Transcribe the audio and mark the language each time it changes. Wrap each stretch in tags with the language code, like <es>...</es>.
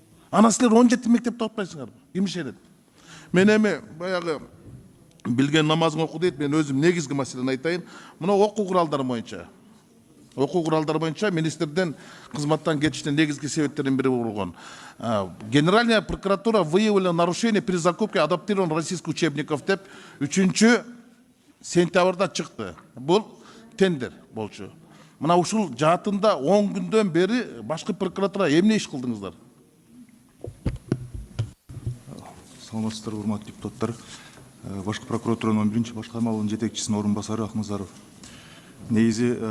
<ky>Ана силер 17 мектепти окутпайсыңарбы? Ким ишенет? Мен эми баягы билген намазың оку дейт, мен өзүм негизги маселени айтайын. Мына окуу куралдары боюнча министрден кызматтан кетиштин негизги себептеринин бири болгон.</ky> <ru>Генеральная прокуратура выявила нарушение при закупке адаптированных российских учебников</ru> <ky>деп 3 сентябрда чыкты. Бул тендер болчу. Мына ушул жаатында 10 күндөн бери башкы прокуратура эмне иш кылдыңыздар? Саламатсыздар, урматтуу депутаттар. Башкы прокуратуранын 11-чи башкармалыгынын жетекчисинин орун басары Акмазаров. Негизи</ky>